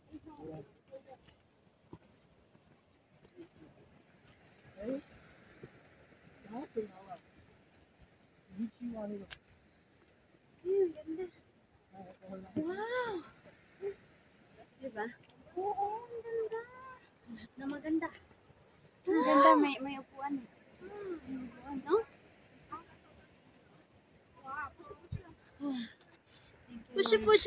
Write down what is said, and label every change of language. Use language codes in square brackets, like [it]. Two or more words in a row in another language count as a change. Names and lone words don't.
[vi] Đấy. Đó, chừng nào rồi. Đi chi qua đi rồi. [tl] Ganda. Wow! Diba? Oo, ang ganda. Lahat na maganda. Ang ganda, may upuan. May upuan, no? [en] Push, push.